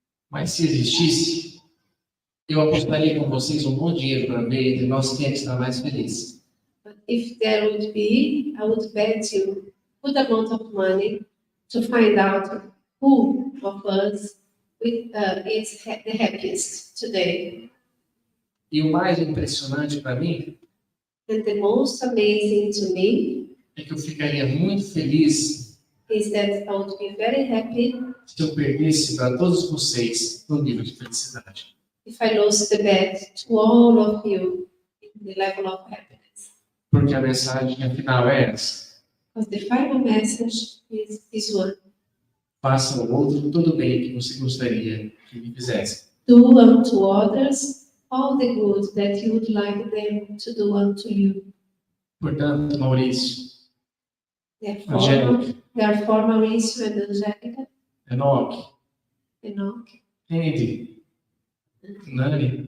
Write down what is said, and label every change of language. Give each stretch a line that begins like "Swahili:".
Portuguese: Mas se existisse, eu apostaria com vocês um bom dinheiro para ver entre nós quem é que está mais feliz.
English: But if there would be, I would bet you a good amount of money to find out who of us is the happiest today.
Portuguese: E o mais impressionante para mim
English: And the most amazing to me
Portuguese: é que eu ficaria muito feliz
English: is that I would be very happy
Portuguese: se eu perdesse para todos vocês no nível de felicidade.
English: if I lose the bet to all of you in the level of happiness.
Portuguese: Porque a mensagem final é essa.
English: Because the final message is this one.
Portuguese: Faça ao outro todo o bem que você gostaria que ele fizesse.
English: Do unto others all the good that you would like them to do unto you.
Portuguese: Portanto, Maurício, Angélica,
English: Therefore, Maurício and Angélica,
Portuguese: Enoque,
English: Enoch,
Portuguese: Andy, Nani,